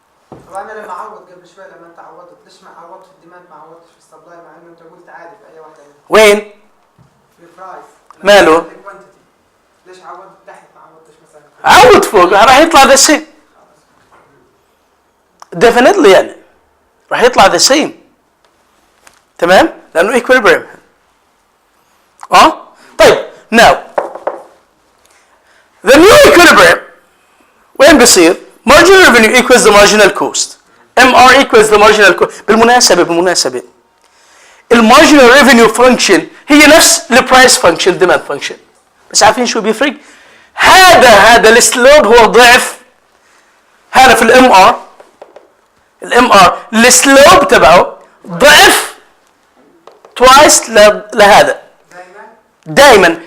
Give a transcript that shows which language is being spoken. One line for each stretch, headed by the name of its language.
Arabic: طب انا لما اعوض قبل شوي لما انت عوضت ليش ما عوضت في الديماند ما عوضتش في السبلاي مع انه انت قلت عادي في اي واحده منهم؟ وين؟ في البرايس. ماله؟ ليش عوضت تحت ما عوضتش مثلا؟ عوض فوق راح يطلع ذا سيم. definitely يعني راح يطلع ذا سيم. تمام؟ لانه ايكويليبريم. طيب
English: now the new equilibrium
Arabic: وين بيصير؟
English: marginal revenue equals the marginal cost. MR equals the marginal cost.
Arabic: بالمناسبة المارجنال ريفينيو فانكشن هي نفس البرايس فانكشن ديماند فانكشن، بس عارفين شو بيفرق؟ هذا السلوب هو ضعف هذا في الام ار السلوب تبعه ضعف توايس لهذا دائما.